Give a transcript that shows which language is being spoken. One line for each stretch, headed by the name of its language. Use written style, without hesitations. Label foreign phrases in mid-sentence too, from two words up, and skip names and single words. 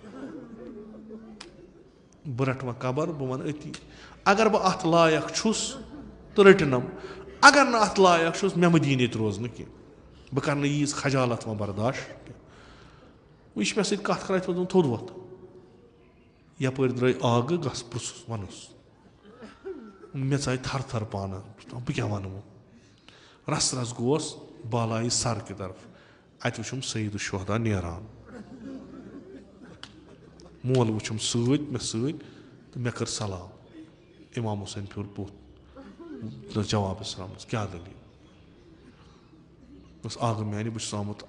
Kashmiri: بہٕ رَٹہٕ وۄنۍ قبر بہٕ وَنہٕ أتی اگر بہٕ اَتھ لایق چھُس تہٕ رٔٹِنَم اگر نہٕ اَتھ لایق چھُس مےٚ مہٕ دِیِن ییٚتہِ روزنہٕ کینٛہہ بہٕ کَرٕ نہٕ ییٖژ خجالت وۄنۍ برداش کینٛہہ وۄنۍ چھِ مےٚ سۭتۍ کَتھ کران یِتھ پٲٹھۍ تھوٚد وۄتھ یَپٲرۍ درٛاے آگہٕ گژھ پرٛژھُس وَنُس مےٚ ژاے تھر تھر پانہٕ بہٕ کیٛاہ وَنہٕ وۄنۍ رَس رَس گوس بالایہِ سر کہِ طرف اَتہِ وٕچھُم سید الشہدا نیران مول وٕچھُم سۭتۍ مےٚ سۭتۍ تہٕ مےٚ کٔر سلام اِمام حُسین پھیوٗر بُتھ جوابس درٛامٕژ کیٛاہ دٔلیٖل بس آگہٕ میانہِ بہٕ چھُس آمُت